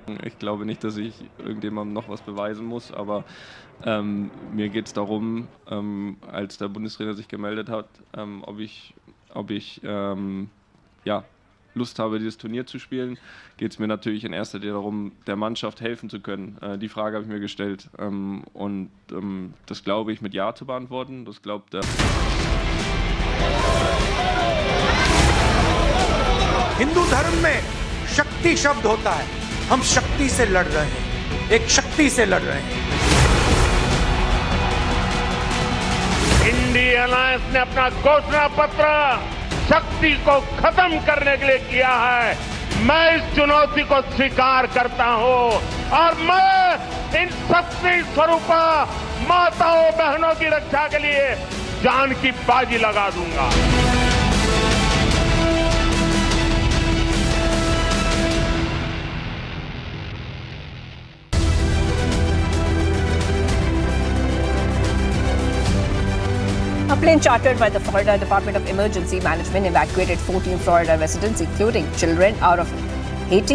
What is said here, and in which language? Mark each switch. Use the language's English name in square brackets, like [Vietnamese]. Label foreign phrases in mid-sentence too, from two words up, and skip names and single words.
[German] Ich glaube nicht, dass ich irgendjemandem noch was beweisen muss, aber mir geht es darum, als der Bundestrainer sich gemeldet hat, ob ich Lust habe, dieses Turnier zu spielen, geht es mir natürlich in erster Linie darum, der Mannschaft helfen zu können. Die Frage habe ich mir gestellt und das glaube ich mit Ja zu beantworten. Das glaubt er. [Hindi] हिंदू धर्म में शक्ति शब्द होता है. हम शक्ति से लड़ रहे हैं, एक शक्ति से लड़ रहे हैं. इंडिया अलायंस ने अपना घोषणा पत्र शक्ति को खत्म करने के लिए किया है. मैं इस चुनौती को स्वीकार करता हूं और मैं इन शक्ति स्वरूपा माताओं बहनों की रक्षा के लिए जान की बाजी लगा दूंगा. [English] A plane chartered by the Florida Department of Emergency Management evacuated 14 Florida residents, including children, out of Haiti.